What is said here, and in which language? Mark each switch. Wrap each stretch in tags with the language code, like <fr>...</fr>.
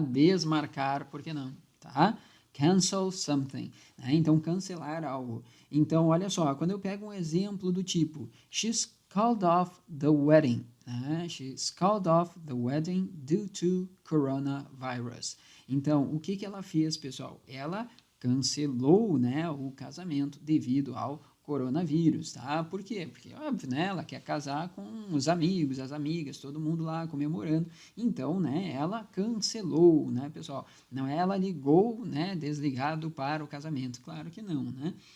<pt>Desmarcar, por que não, tá?</pt> <en>Cancel something,</en> <pt>né? Então, cancelar algo. Então, olha só, quando eu pego um exemplo do tipo,</pt> <en>she's called off the wedding,</en> <pt>né?</pt> <en>She's called off the wedding due to coronavirus.</en> <pt>Então, o que ela fez, pessoal? Ela cancelou, né, o casamento devido ao coronavírus, tá? Por quê? Porque, óbvio, né, ela quer casar com os amigos, as amigas, todo mundo lá comemorando. Então, né, ela cancelou, né, pessoal? Não, ela ligou, né, desligado para o casamento. Claro que não, né?</pt>